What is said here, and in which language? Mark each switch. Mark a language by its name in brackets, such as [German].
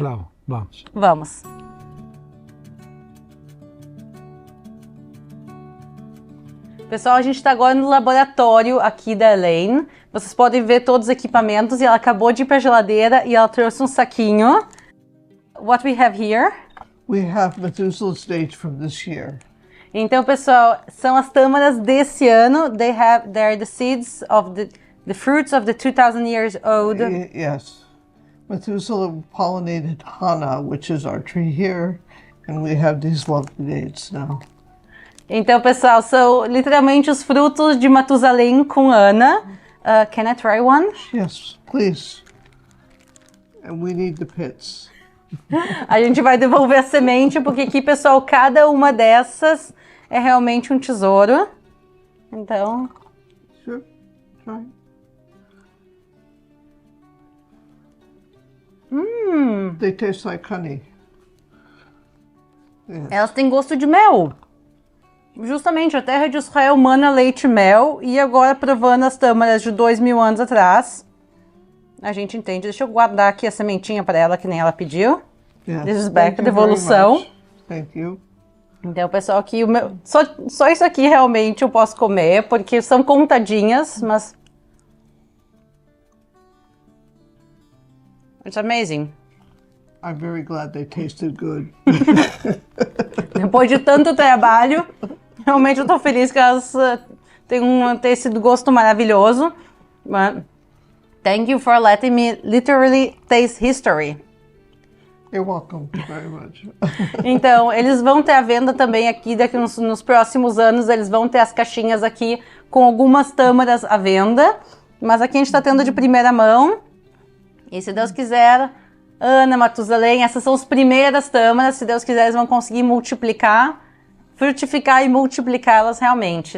[Portuguese] Claro, vamos. Vamos. Pessoal, a gente está agora no laboratório aqui da Elaine. Vocês podem ver todos os equipamentos e ela acabou de ir para a geladeira e ela trouxe um saquinho. [English] What we have here? We have Methuselah's date from this year. [Portuguese] Então, pessoal, são as tâmaras desse ano. [English] They're the seeds of the fruits of the 2,000 years old. Yes. Methuselah pollinated Hana, which is our tree here, and we have these lovely dates now. [Portuguese] Então, pessoal, são literalmente os frutos de Matusalém com Ana. [English] Can I try one? Yes, please. And we need the pits. [Portuguese] A gente vai devolver a semente, porque aqui, pessoal, cada uma dessas é realmente um tesouro. Então... [English] Sure, try. They taste like honey. Yes. [Portuguese] Elas têm gosto de mel. Justamente, a terra de Israel mana leite e mel. E agora, provando as tâmaras de 2.000 anos atrás, a gente entende. Deixa eu guardar aqui a sementinha para ela, que nem ela pediu. Yes. [English] This is back, Thank you [Portuguese] devolução. [English] very much. Thank you. [Portuguese] Então, pessoal, aqui só isso aqui realmente eu posso comer, porque são contadinhas, mas... [English] It's amazing. I'm very glad they tasted good. [Portuguese] Depois de tanto trabalho, realmente eu tô feliz que elas tenham esse gosto maravilhoso. [English] But thank you for letting me literally taste history. You're welcome very much. [Portuguese] Então, eles vão ter a venda também aqui, daqui nos próximos anos, eles vão ter as caixinhas aqui com algumas tâmaras à venda. Mas aqui a gente tá tendo de primeira mão. E se Deus quiser, Ana, Matusalém, essas são as primeiras tâmaras. Se Deus quiser, eles vão conseguir multiplicar, frutificar e multiplicá-las realmente.